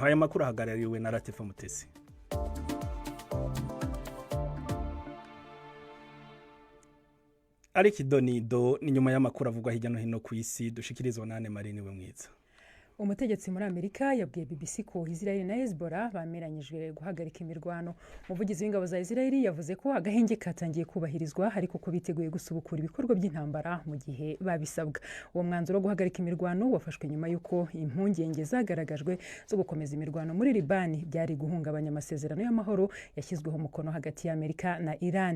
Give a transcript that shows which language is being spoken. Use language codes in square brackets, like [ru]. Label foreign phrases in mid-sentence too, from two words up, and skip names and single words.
[rn] Aya makuru ahagarariwe na Latifa Mutesi. Ari kidonido ni nyuma y'amakuru avugwa hirya no hino ku isi, dushikirizwa na Anne Marie niwe mwiza. [rw] Umutegetsi muri Amerika yabwiye BBC ko Israel na Hezbollah bameranyijwe guhagarika imirwano. Umuvugizi w'ingabo za Israel yavuze ko agahenge katangiye kubahirizwa ariko ko biteguye gusubukura ibikorwa by'intambara mu gihe babisabwa. Uwo mwanzuro wo guhagarika imirwano wafashwe nyuma y'uko impungenge zagaragajwe zo gukomeza imirwano muri Libani byari guhungabanya amasezerano y'amahoro yashyizweho umukono hagati ya Amerika na Iran.